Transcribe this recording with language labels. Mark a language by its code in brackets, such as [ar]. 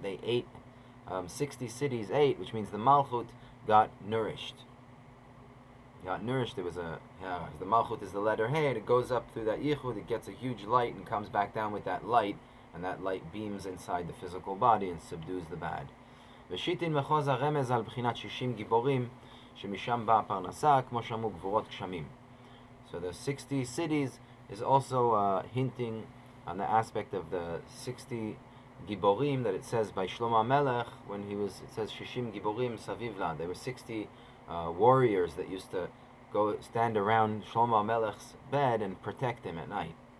[en] They ate, 60 cities ate, which means the malchut got nourished. There was the malchut is the letter hey, and it goes up through that yichud, it gets a huge light and comes back down with that light, and that light beams inside the physical body and subdues the bad. [he] ושיטין מחוז הרמז על בחינת 60 גיבורים שמשם באה פרנסה כמו שאמרו גבורות גשמים. [en] So the 60 cities is also hinting on the aspect of the 60 Giborim that it says by Shlomo HaMelech when it says [he] Shishim Giborim Saviv La. [en] There were 60 warriors that used to go stand around Shlomo HaMelech's bed and protect him at night.